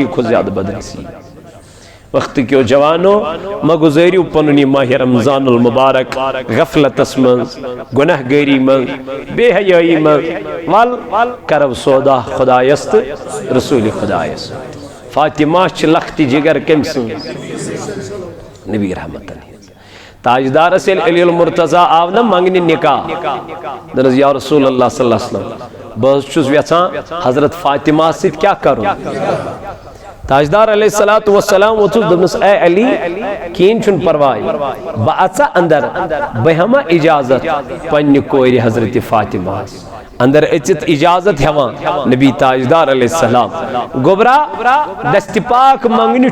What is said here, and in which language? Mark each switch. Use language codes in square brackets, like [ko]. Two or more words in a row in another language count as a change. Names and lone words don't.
[ks] کھۄتہٕ زیادٕ بدنصیٖب وقت کیو جوانو ما گزٲرِو پنُن یہِ ماہِ رمضان المبارک غفلتس منٛز گۄناہ گٲری منٛز بے حیٲیی منٛز ول کرو سودا خۄدایس تہٕ رسوٗلِ خۄدایس فاطمہ چھِ لختہِ جگر کٔمۍ سٕنٛز نبی رحمتن ہِنٛز تاجدارس ییٚلہِ علی المرتضیٰ آو نا منٛگنہِ نکاح دپُن حظ [ar] یا رسول اللہ صلی اللہ علیہ وسلم [ks] بہٕ حظ چھُس یژھان حضرت فاطمہ سۭتۍ کیٛاہ کرُن تاجدار [ar] علیہ الصلوۃ والسلام [ks] ووٚتھُس دوٚپنس اے علی کِہیٖنۍ چھُنہٕ پرواے بہٕ اژا اندر بہٕ ہٮ۪ما اجازت پننہِ کورِ حضرت فاطمہس اندر اژِتھ اجازت ہٮ۪وان نبی تاجدار [ar] علیہ السلام [ks] گوٚبرا دستہِ پاک منٛگنہِ